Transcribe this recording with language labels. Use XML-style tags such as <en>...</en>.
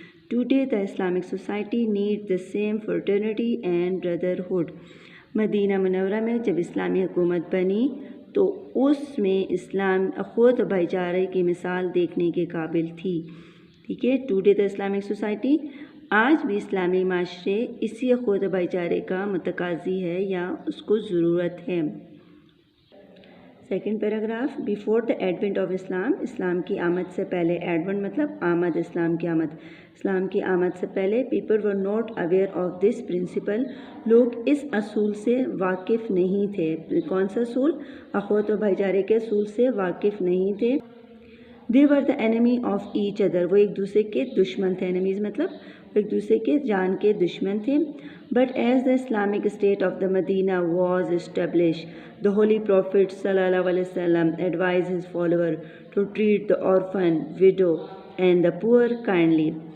<en>Today the Islamic society needs the same fraternity and brotherhood.</en> <ur>مدینہ منورہ میں جب اسلامی حکومت بنی تو اس میں اسلام اخوت و بھائی چارے کی مثال دیکھنے کے قابل تھی. ٹھیک ہے,</ur> <en>today the Islamic society,</en> <ur>آج بھی اسلامی معاشرے اسی اخوت و بھائی چارے کا متقاضی ہے یا اس کو ضرورت ہے. 2nd paragraph.</ur> <en>Before the advent of Islam.</en> <ur>اسلام کی آمد سے پہلے. ایڈونٹ مطلب آمد, اسلام کی آمد. اسلام کی آمد سے پہلے</ur> <en>People were not aware of this principle.</en> <ur>لوگ اس اصول سے واقف نہیں تھے. کون سا اصول؟ اخوت و بھائی چارے کے اصول سے واقف نہیں تھے.</ur> <en>They were the enemy of each other.</en> <ur>وہ ایک دوسرے کے دشمن تھے. Enemies مطلب ایک دوسرے کے جان کے دشمن تھے.</ur> <en>But as the Islamic state of the Medina was established, the Holy Prophet sallallahu alaihi wasallam advised his follower to treat the orphan, widow and the poor kindly.</en>